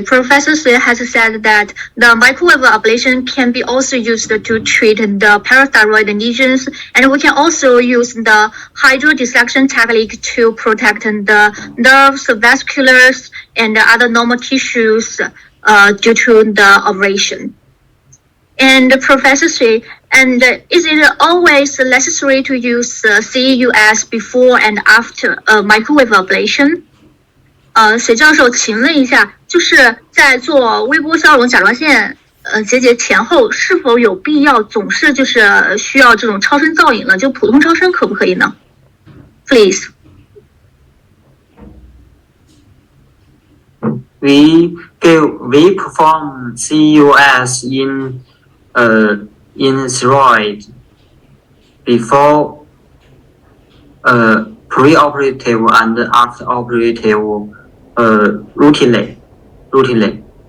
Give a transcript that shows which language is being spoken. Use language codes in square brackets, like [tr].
[en] Professor Sui has said that the microwave ablation can be also used to treat the parathyroid lesions, and we can also use the hydrodissection technique to protect the nerves, vasculars, and other normal tissues due to the ablation. And Professor Sui, and is it always necessary to use CEUS before and after microwave ablation? [zh] 水教授，请问一下，就是在做微波消融甲状腺结节前后，是否有必要总是就是需要这种超声造影呢？就普通超声可不可以呢 ？ [en] Please. We perform CUS in thyroid before preoperative and after-operative routinely.